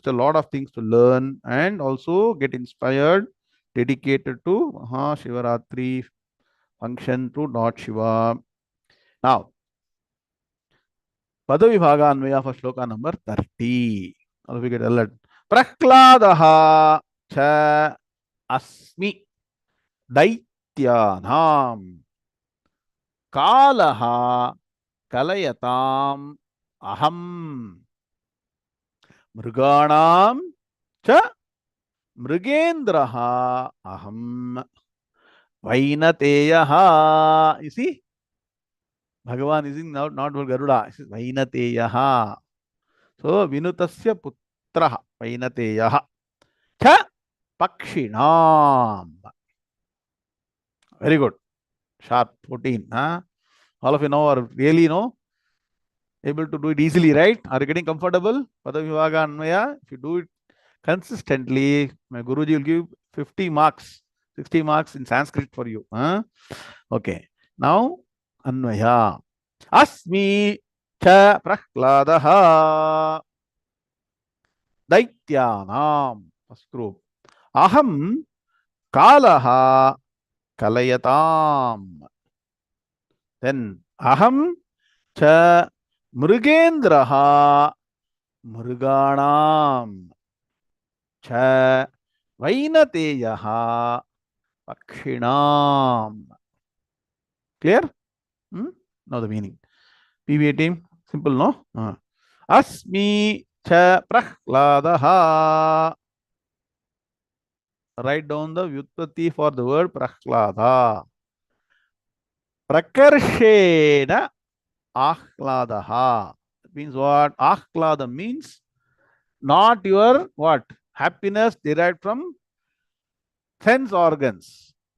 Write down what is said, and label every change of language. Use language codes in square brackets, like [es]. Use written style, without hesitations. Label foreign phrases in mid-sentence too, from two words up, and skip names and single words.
[en] A lot of things to learn and also get inspired, dedicated to Mahashivaratri function to Lord Shiva. Now, Padavibhaga for shloka number 30. All we get alert. [sa] Prahladaha cha asmi daityanam kalaha kalayatam aham mriganam cha mrigendraha aham vainateyaha. [en] You see? Bhagavan is not for Garuda. It is [sa] Vainateyaha. So Vinutasya Putraha Vainateyaha. Cha Pakshinam. [en] Very good. Sharp 14. Huh? All of you know are really able to do it easily, right? Are you getting comfortable? [sa] Padavivaga Anvaya. [en] If you do it consistently, my Guruji will give 50 marks, 60 marks in Sanskrit for you. Huh? Okay. Now Anvaya. [sa] Asmi cha Prahladaha Daityanam. [en] First group. [sa] Aham Kalaha Kalayatam. Then Aham cha Mrugendraha Mruganam cha Vainateyaha Pakshinam. [en] Clear? Know the meaning. PBA team, simple, no? [sa] Asmi cha Prahladaha. [en] Write down the vyutpati for the word Prahlada. [sa] Prakarshena Ahladaha. [en] That means what? Ahlada means not your what? Happiness derived from sense organs.